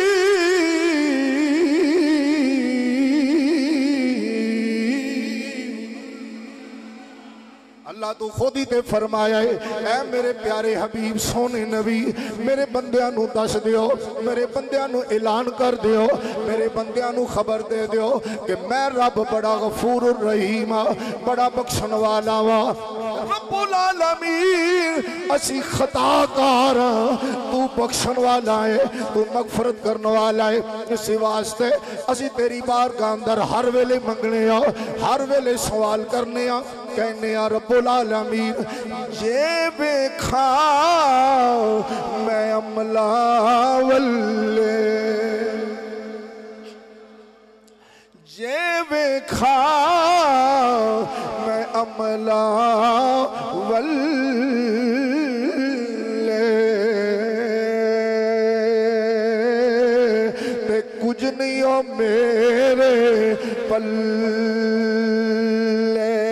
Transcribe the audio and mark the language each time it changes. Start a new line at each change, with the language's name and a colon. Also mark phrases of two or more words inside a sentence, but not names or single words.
Punjabi: اللہ تو خود ہی تے فرمایا ہے اے میرے پیارے حبیب سوہنے نبی میرے بندیاں نوں دس دیو، میرے بندیاں نوں اعلان کر دیو، میرے بندیاں نوں خبر دے دیو کہ میں رب بڑا غفور رحیم بڑا بخشن والا واں.
Arabic: رب العالمين
Punjabi: اسی خطاکار تو بخشن والا ہے تو مغفرت کرنے والا ہے. اس واسطے اسی تیری بارگاہ اندر ہر ویلے منگنے آں ہر ویلے سوال کرنے آں کہنے آں
Arabic: رب العالمين
Punjabi: جے ویکھاں میں عملاں ولے جے ویکھاں میں عملاں ولے تے کچھ نہیں ہو میرے پلے.